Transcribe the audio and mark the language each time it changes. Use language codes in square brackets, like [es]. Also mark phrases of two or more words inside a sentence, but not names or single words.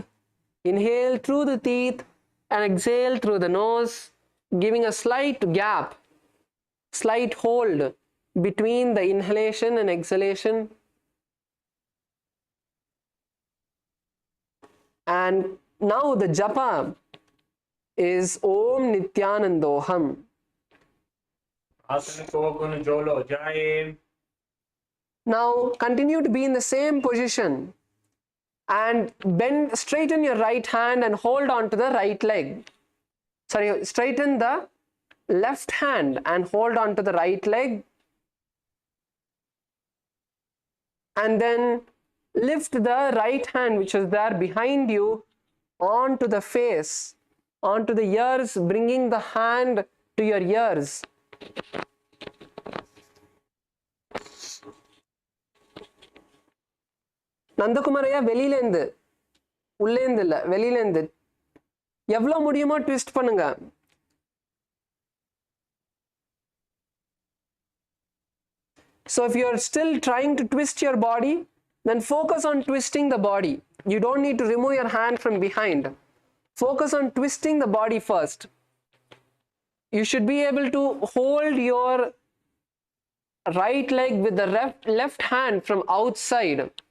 [en] Inhale through the teeth and exhale through the nose, giving a slight gap, slight hold between the inhalation and exhalation. And now the japa is Om Nithyanandoham. आसन को गुण जोलो जाए. Now continue to be in the same position and straighten your right hand and hold on to the right leg. Sorry, straighten the left hand and hold on to the right leg. And then lift the right hand, which is there behind you, onto the face, onto the ears, bringing the hand to your ears. [ta] நந்தகுமாரையா வெளியிலேருந்து, உள்ளேந்து இல்லை, வெளியிலேந்து எவ்வளோ முடியுமோ ட்விஸ்ட் பண்ணுங்க. [en] So if you're still trying to twist your body, then focus on twisting the body. You don't need to remove your hand from behind. Focus on twisting the body first. You should be able to hold your right leg with the left hand from outside.